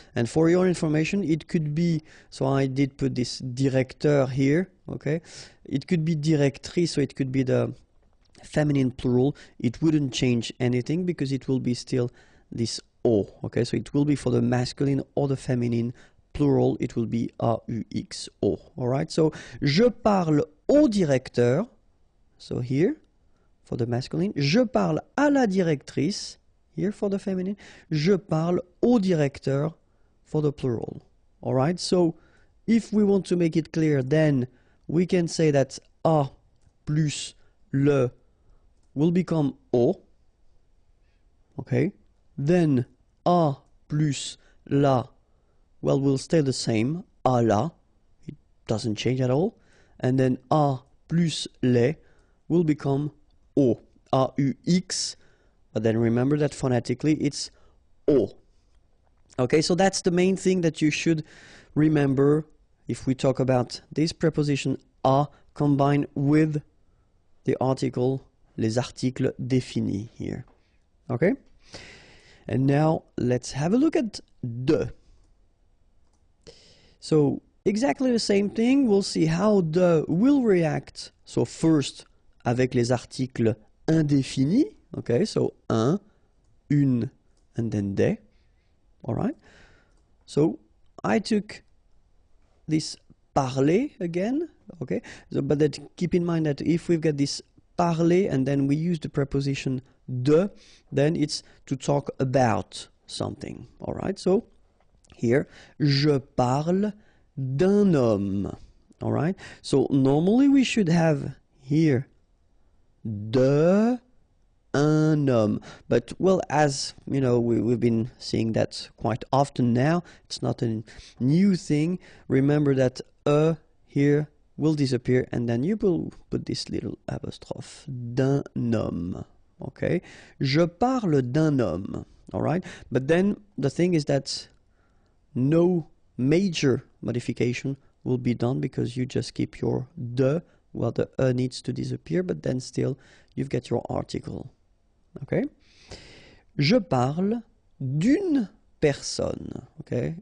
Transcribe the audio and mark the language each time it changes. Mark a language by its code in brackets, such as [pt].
[en] And for your information, it could be, so I did put this directeur here, okay, it could be directrice, so it could be the feminine plural. It wouldn't change anything because it will be still this O, okay, so it will be for the masculine or the feminine plural, it will be AUXO, all right. So [fr] je parle au directeur, [en] so here for the masculine, [fr] je parle à la directrice, [en] here for the feminine, je parle au directeur for the plural, all right. So if we want to make it clear, then we can say that a plus le will become O, okay, then a plus la, well, will stay the same, a la, it doesn't change at all, and then a plus les will become O, AUX, but then remember that phonetically it's O. Okay, so that's the main thing that you should remember if we talk about this preposition a combined with the article, [fr] les articles définis [en] here. Okay? And now let's have a look at de. So exactly the same thing, we'll see how de will react. So first [fr] avec les articles indéfinis, [en] okay, so un, une, and then des, all right. So I took this parler again, okay, so, but that, keep in mind that if we've got this parler and then we use the preposition de, then it's to talk about something, all right. So here, [fr] je parle d'un homme, [en] all right. So normally we should have here de un homme, but well, as you know, we've been seeing that quite often now, it's not a new thing. Remember that here will disappear and then you will put this little apostrophe, [fr] d'un homme, [en] okay. [fr] Je parle d'un homme, [en] all right. But then the thing is that no major modification will be done because you just keep your de. Well, the needs to disappear, but then still you've got your article. [fr] Okay? Je parle d'une personne. Okay?